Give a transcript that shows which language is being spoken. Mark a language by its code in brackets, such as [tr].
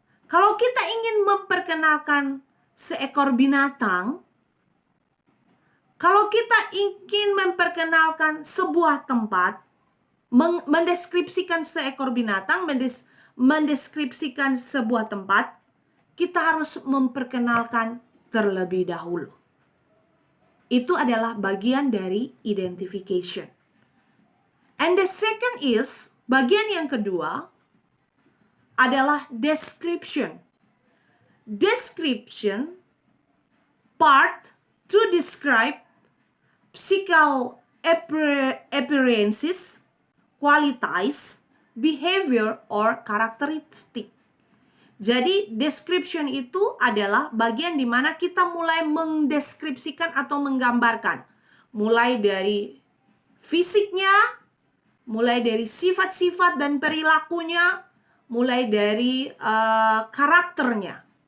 [id] Kalau kita ingin memperkenalkan seekor binatang, kalau kita ingin memperkenalkan sebuah tempat, mendeskripsikan seekor binatang, mendeskripsikan sebuah tempat, kita harus memperkenalkan terlebih dahulu. Itu adalah bagian dari identification. [en] And the second is, [id] bagian yang kedua adalah description. [en] Description part to describe physical appearances, qualities, behavior, or characteristic. [id] Jadi description itu adalah bagian di mana kita mulai mendeskripsikan atau menggambarkan. Mulai dari fisiknya, mulai dari sifat-sifat dan perilakunya, mulai dari karakternya.